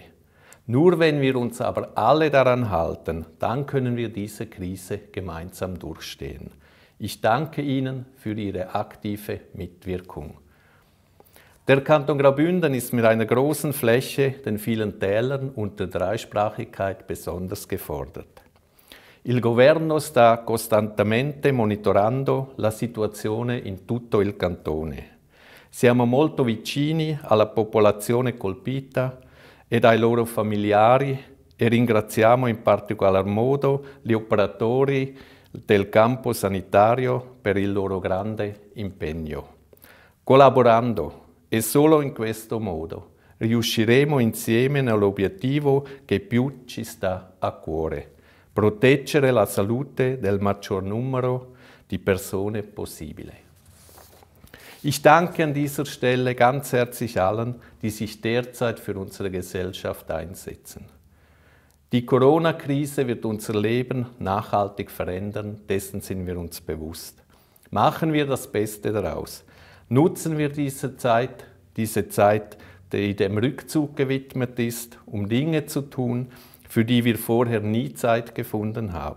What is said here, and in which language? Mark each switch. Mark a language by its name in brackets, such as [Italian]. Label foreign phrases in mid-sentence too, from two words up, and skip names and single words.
[German] Nur wenn wir uns aber alle daran halten, dann können wir diese Krise gemeinsam durchstehen. Ich danke Ihnen für Ihre aktive Mitwirkung. Der Kanton Graubünden ist mit einer großen Fläche, den vielen Tälern und der Dreisprachigkeit besonders gefordert. [Italian] Il governo sta costantemente monitorando la situazione in tutto il cantone. Siamo molto vicini alla popolazione colpita ed ai loro familiari e ringraziamo in particolar modo gli operatori del campo sanitario per il loro grande impegno. Collaborando e solo in questo modo riusciremo insieme nell'obiettivo che più ci sta a cuore: proteggere la salute del maggior numero di persone possibile. [German] Ich danke an dieser Stelle ganz herzlich allen, die sich derzeit für unsere Gesellschaft einsetzen. Die Corona-Krise wird unser Leben nachhaltig verändern, dessen sind wir uns bewusst. Machen wir das Beste daraus. Nutzen wir diese Zeit, die dem Rückzug gewidmet ist, um Dinge zu tun, für die wir vorher nie Zeit gefunden haben.